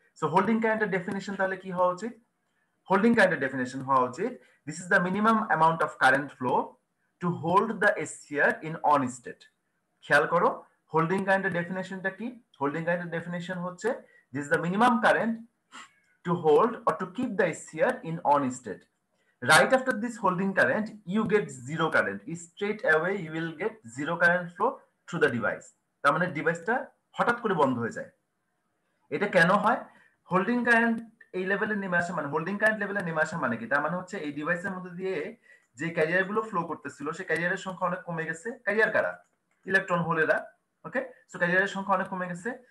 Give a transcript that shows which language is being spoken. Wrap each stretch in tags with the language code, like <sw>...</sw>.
<bn>So holding কারেন্টের definition তাহলে কি হওয়া উচিত?</bn> <en>Holding কারেন্টের definition হওয়া উচিত, this is the minimum amount of current flow to hold the SCR in on state.</en> <bn>খেয়াল করো, হোল্ডিং কারেন্টের ডেফিনেশনটা কি? হোল্ডিং কারেন্টের ডেফিনেশন হচ্ছে</bn> <en>This is the minimum current to hold or to keep the SCR in on state. Right after this holding current, you get zero current. Straight away, you will get zero current flow through the device.</en> <bn>তার মানে ডিভাইসটা হঠাৎ করে বন্ধ হয়ে যায়। এটা কেন হয়? হোল্ডিং কারেন্ট এই লেভেলে নেমে আসা মানে, হোল্ডিং কারেন্ট লেভেলে নেমে আসা মানে কি? তার মানে হচ্ছে এই ডিভাইসের মধ্যে দিয়ে যে ক্যারিয়ার গুলো ফ্লো করতেছিল সেই ক্যারিয়ারের সংখ্যা অনেক কমে গেছে। ক্যারিয়ার কারা? ইলেকট্রন হোলেরা। ওকে, সো ক্যারিয়ারের সংখ্যা অনেক কমে গেছে।</bn>